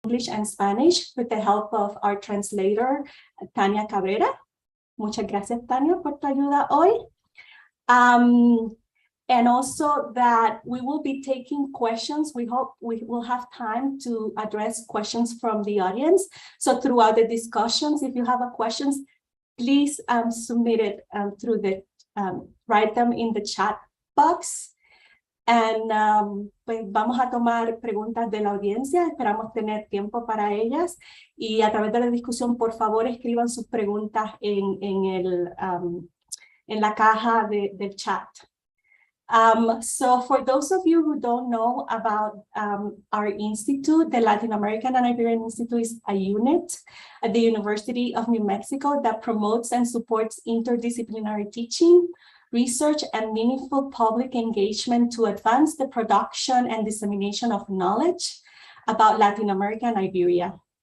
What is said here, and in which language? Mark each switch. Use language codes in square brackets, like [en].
[en] English and Spanish with the help of our translator, Tania Cabrera. [es] Muchas gracias, Tania, por tu ayuda hoy. [en] And also that we will be taking questions. We hope we will have time to address questions from the audience. So throughout the discussions, if you have a questions, please submit it through the, write them in the chat box. [es] And pues vamos a tomar preguntas de la audiencia. Esperamos tener tiempo para ellas. Y a través de la discusión, por favor, escriban sus preguntas en la caja del chat. [en] So for those of you who don't know about our institute, the Latin American and Iberian Institute is a unit at the University of New Mexico that promotes and supports interdisciplinary teaching, research, and meaningful public engagement to advance the production and dissemination of knowledge about Latin America and Iberia.